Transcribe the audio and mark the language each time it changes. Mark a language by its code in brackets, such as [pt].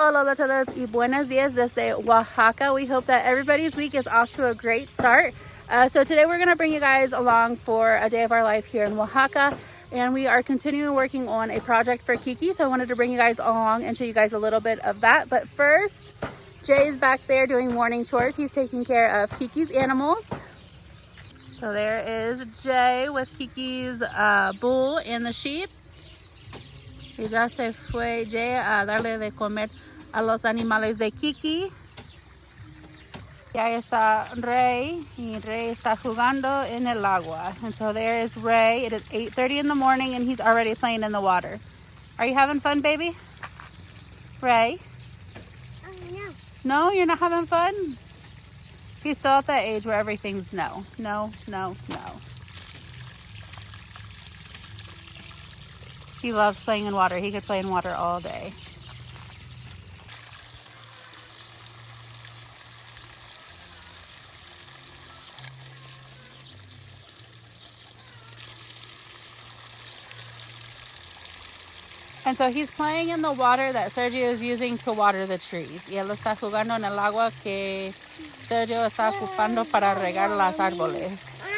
[es] hola a todos y buenos días desde Oaxaca. [en] We hope that everybody's week is off to a great start. So today we're going to bring you guys along for a day of our life here in Oaxaca. And we are continuing working on a project for Keke. So I wanted to bring you guys along and show you guys a little bit of that. But first, Jay's back there doing morning chores. He's taking care of Keke's animals. So there is Jay with Keke's bull and the sheep. [es] Y ya se fue Jay a darle de comer a los animales de Keke. Y ahí está Ray, y Ray está jugando en el agua. [en] And so there is Ray. It is 8:30 in the morning and he's already playing in the water. Are you having fun, baby? Ray? No. No, you're not having fun? He's still at that age where everything's no. No, no, no. He loves playing in water. He could play in water all day. And so he's playing in the water that Sergio is using to water the trees. [es] Y él está jugando en el agua que Sergio está ocupando para regar las árboles.